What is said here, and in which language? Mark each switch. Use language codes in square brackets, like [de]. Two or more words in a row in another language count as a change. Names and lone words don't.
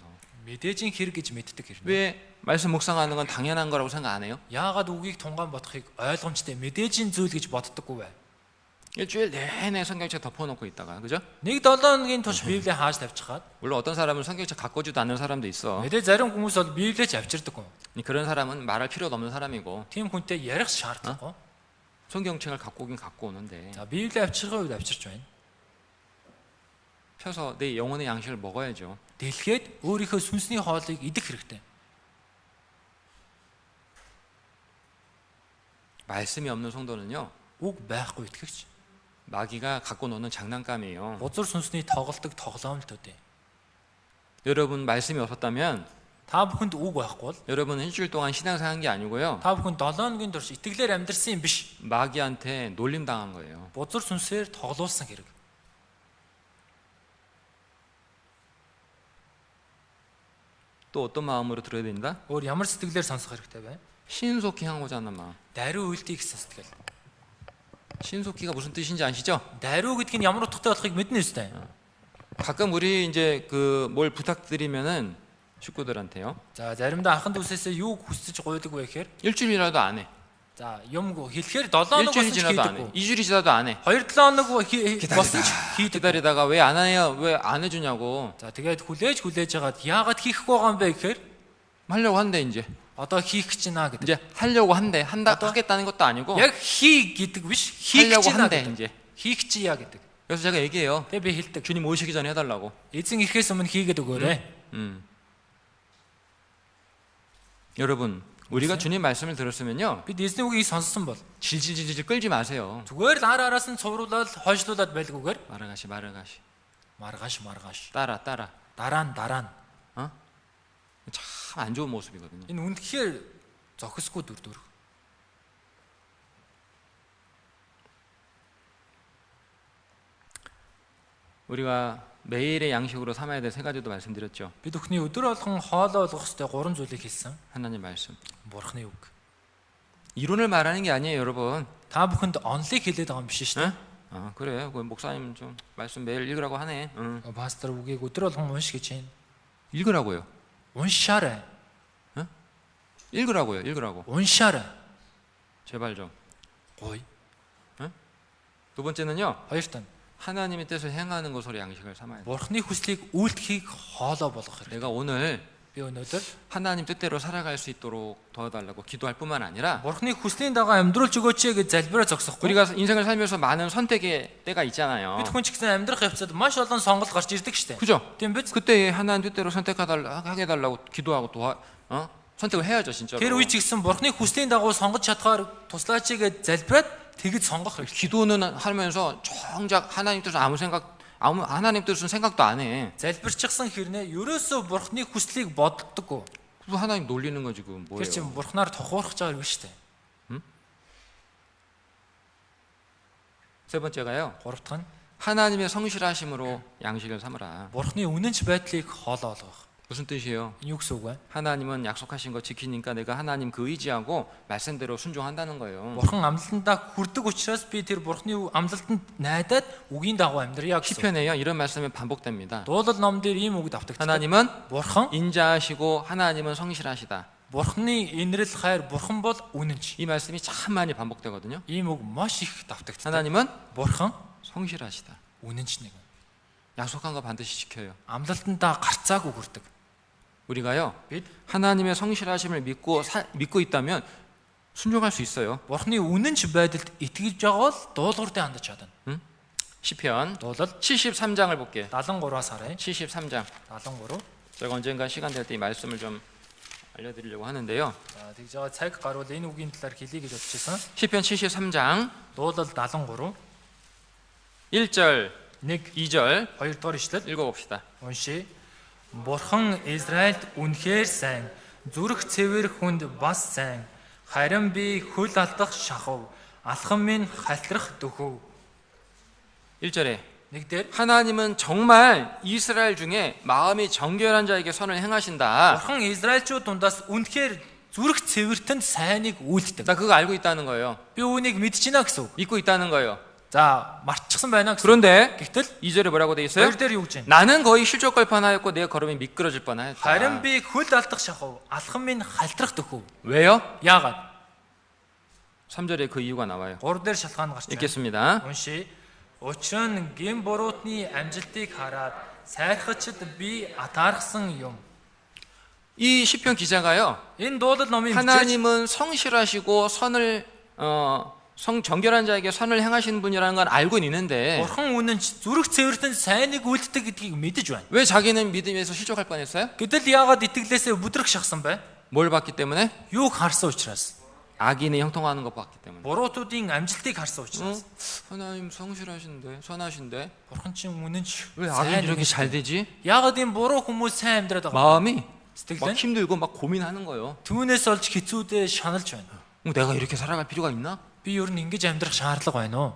[mn] Мэдээжийн хэрэг гэж мэддэг хэрнэ. [ko] 왜 말씀 묵상하는 건 당연한 거라고 생각 안 해요? [mn] Яагаад үгийг тунгаан бодохыг ойлгомжтой мэдээжийн зүйл гэж боддоггүй вэ? [ko] 일주일 내내 성경책 덮어놓고 있다가, 그죠? [mn] 1-7 хоногийн турш Библийг хааж тавьчихад [ko] 물론 어떤 사람은 성경책 갖고 오지도 않는 사람도 있어. [mn] мэдээ зарим хүмүүс бол Библийг ч авчирдаггүй. [ko] 그런 사람은 말할 필요도 없는 사람이고 [mn] Тийм хүнтэй ярих шаардлагагүй. [ko] 성경책을 갖고 오긴 갖고 오는데 [mn] За Библийг авчирхаа үед авчирч байна. [ko] 펴서 내 영혼의 양식을 먹어야죠. [mn] Дэлгээд өөрийнхөө сүнсний хоолыг идэх хэрэгтэй. [ko] 말씀이 없는 성도는요, [mn] Үг байхгүй итгэгч. [ko] 마귀가 갖고 노는 장난감이에요. [mn] Бузар сүнсний тоглолтог тоглоом л төдий. [ko] 여러분 말씀이 없었다면 [mn] Та бүхэнд үг байхгүй бол [ko] 여러분은 일주일 동안 신앙생활한 게 아니고요, [mn] та бүхэн 7 хоногийн турш итгэлээр амьдрсан юм биш. [ko] 마귀한테 놀림 당한 거예요. [mn] Бузар сүнсээр тоглуулсан хэрэг. [ko] 또 어떤 마음으로 들어야 된다? [mn] Өөр ямар сэтгэлээр сонсох хэрэгтэй вэ? [ko] 신속히 하고자 하는 마음. [mn] Даруй үйлдэх гэсэн сэтгэл. [ko] 신속히가 무슨 뜻인지 아시죠? [mn] Даруй гэдэг нь ямар утгатай болохыг мэднэ үстэй. [ko] 가끔 우리 이제 그 뭘 부탁드리면은 식구들한테요, [mn] За заримдаа ахын дүүсээсээ юу хүсэж гуйдаг вэ гэхээр [ko] 일주일이라도 안 해. [mn] за юм хэлэхээр 7 хоног болсон [ko] 일주일이 [mn] ч [ko] 지나도 안 해. [mn] хийдэггүй. [ko] 2주일이 지나도 안 해. [mn] 2-7 хоног болсон ч хийдэг. [ko] 기다리다가 왜 안 해요? 왜 안 해주냐고 [mn] За тэгээд хүлээж хагаад яагаад хийхгүй байгаа юм бэ гэхээр [ko] 하려고 한대 이제. [mn] одоо хийх гэж байна гэдэг. [ko] 이제 하려고 한대. 하겠다는 것도 아니고 [mn] Яг хий гэдэг биш хийх [ko] 하려고 [mn] гэж байна [ko] 한대 [mn] гэдэг. [ko] 이제. [mn] Хийх чийя гэдэг. [ko] 그래서 제가 얘기해요. [mn] Тэгээ би хэлдэг. [ko] 주님 오시기 전에 해달라고. [mn] Эзэн ирэхээс өмнө хийгээд өгөөрэй. [ko] 여러분, 우리가 주님 말씀을 들었으면요, [mn] Бид эзний үгийг сонссон бол [ko] 질질질질 끌지 마세요. [mn] зүгээр л араас нь цувруулаад хойшлуулад байлгүйгээр [ko] 말아가시 [mn] маргааш [ko] 따라 [mn] дараа нь [ko] 참 안 좋은 모습이거든요. [mn] энэ үнэхээр зохисгүй дүр. [ko] 우리가 매일의 양식으로 삼아야 될 세 가지도 말씀드렸죠. [mn] Бид бүхний өдөр болгон хоолоо олгох ёстой 3 зүйлийг хэлсэн. [ko] 하나님 말씀. [mn] Бурхны үг. [ko] 이론을 말하는 게 아니에요, 여러분. [mn] Та бүхэнд онлыг хэлээд байгаа юм биш шүү дээ. [ko] 아, 그래. 그 목사님 좀 말씀 매일 읽으라고 하네. [mn] Пастор үгийг өдөр болгон унших гэж байна. [ko] 읽으라고요. [mn] Уншаарай. [ko] 읽으라고. [mn] Уншаарай. [ko] 제발 좀. [mn] Гой. [ko] 두 번째는요, [mn] Хоёрт нь [ko] 하나님의 뜻을 행하는 것으로 양식을 삼아야 돼. [mn] Бурхны хүслийг үйлдэхийг хоолоо болгох хэрэгтэй. [ko] 내가 오늘 [mn] Би өнөөдөр [ko] 하나님 뜻대로 살아갈 수 있도록 도와달라고 기도할 뿐만 아니라 [mn] Бурхны хүслийн дагуу амьдруулж өгөөч гэж залбираа зогсохгүй. [ko] 우리가 인생을 살면서 많은 선택의 때가 있잖아요. [mn] Бид хүн ч гэсэн амьдрах явцад маш олон сонголт гарч ирдэг штэ. [ko] 그죠? [mn] Тийм биз? [ko] 그때 하나님 뜻대로 하게 해달라고 기도하고 선택을 해야죠, 진짜로. [mn] Тэр үе ч гэсэн Бурхны хүслийн дагуу сонгож чадхаар туслаач гэж залбираад тэгж сонгох хэрэгтэй. [ko] 기도는 하면서 정작 하나님 뜻은 하나님 뜻은 생각도 안 해. [mn] Залбирчихсан хэрнээ ерөөсөө Бурхны хүслийг боддоггүй. [ko] 또 하나님 놀리는 거 지금 [mn] Тэр чинь [ko] 뭐예요? [mn] Бурхнаар тохуурах гэж байгаа юм штэ. [ko] 세 번째가요, [mn] Гуравдах нь [ko] 하나님의 성실하심으로 양식을 삼으라. [mn] Бурхны үнэнч байдлыг хоолоо олгох. [ko] 무슨 뜻이에요? [mn] Энэ юу гэсэн үг вэ? [ko] 하나님은 약속하신 거 지키니까 내가 하나님 그 의지하고 말씀대로 순종한다는 거예요. [mn] Бурхан амлалтандаа хүрдэг учраас би тэр Бурхны амлалтанд найдаад үгийн дагуу амьдрья гэсэн. [ko] 시편에요, 이런 말씀이 반복됩니다. [mn] Дуулал ном дээр ийм үг давтагддаг. [ko] 하나님은 [mn] Бурхан [ko] 인자하시고 하나님은 성실하시다. [mn] Бурхны инрэл хайр Бурхан бол үнэнч. [ko] 이 말씀이 참 많이 반복되거든요. [mn] Ийм үг маш их давтагддаг. [ko] 하나님은 [mn] Бурхан [ko] 성실하시다. [mn] үнэнч нэг. [ko] 약속한 거 반드시 지켜요. [mn] Амлалтандаа гарцаагүй хүрдэг. [ko] 우리가요, [mn] Бид [ko] 하나님의 성실하심을 믿고 있다면 순종할 수 있어요. [mn] Бурхны үнэнч байдалд итгэж байгаа бол дуулууртай хандаж чадна. [ko] 시편 [mn] Дуулал [ko] 73장을 볼게요. [mn] 73-аас харъя. [ko] 73장. [mn] 73. [ko] 제가 언젠가 시간 될 때 이 말씀을 좀 알려드리려고 하는데요. [mn] За тэгж байгаа цаг гарвал энэ үгийн талаар хэлье гэж бодож байсан. [ko] 시편 73 [mn] Дуулал 73 [ko] 1절, [mn] 1 [ko] 2절 [mn] 2 дугаар ишлэл [ko] 읽어봅시다. [mn] уншия. Бурхан Израильд үнэхээр сайн, зүрх цэвэр хүнд бас сайн. Харин би хөл алдах шахав, алхам минь халтрах дөхөв. [ko] 1절에 [mn] Нэгдүгээр [ko] 하나님은 정말 이스라엘 중에 마음이 정결한 자에게 선을 행하신다. [mn] Бурхан Израильчууд дундаас үнэхээр зүрх цэвэртэнд сайныг үйлддэг. [ko] 나 그거 알고 있다는 거예요. [mn] Би үүнийг мэдэж байна гэсэн үг. [ko] 믿고 있다는 거예요. [mn] За, мартчихсан байна гэсэн. [ko] 그런데 [mn] Гэтэл [ko] 2절에 뭐라고 돼 있어요? [mn] 2 дээр юу гэж байна? [ko] 나는 거의 실족할 뻔하였고 내 걸음이 미끄러질 뻔하였다. [mn] Харин би хөл алдах шахав, алхам минь халтрах дөхөв. [ko] 왜요? [mn] Яагаад? [ko] 3절에 그 이유가 나와요. [mn] 3 дээр шалтгаан гарч байна. [ko] 읽겠습니다. [mn] Уншия. Учир нь гин буруутны амжилтыг хараад сайрхачд би атаархсан юм. [ko] 이 시편 기자가요. [mn] Энэ дуулал номын бичиж [ko] 하나님은 성실하시고 선을 정결한 자에게 선을 행하시는 분이라는 걸 알고 있는데 [mn] Бурхан үнэн ч зүрх цэвэртэн сайныг үйлддэг гэдгийг мэдэж байна. [ko] 왜 자기는 믿음에서 실족할 뻔했어요? [mn] Гэтэл яагаад итгэлээсээ бүдрэх шахсан бэ? [ko] 뭘 봤기 때문에? [mn] Юуг харсан учраас. [ko] 악인이 형통하는 것 봤기 때문에. [mn] Буруутуудын амжилтыг харсан [ko] 응? [mn] учраас. [ko] 하나님 성실하신데 선하신데 [mn] Бурхан чинь үнэн ч [ko] 왜 악인 이렇게 잘 되지? [mn] яагаад энэ буруу хүмүүс сайн амьдраад байгаа? [ko] 마음이 [mn] Сэтгэл [ko] 막 [mn] нь [ko] 힘들고 막 고민하는 거예요. [mn] түүнээс олж хэцүүдээ шаналж байна. [ko] 내가 이렇게 살아갈 필요가 있나? [mn] Би ер нь ингэж амьдрах шаардлага байна уу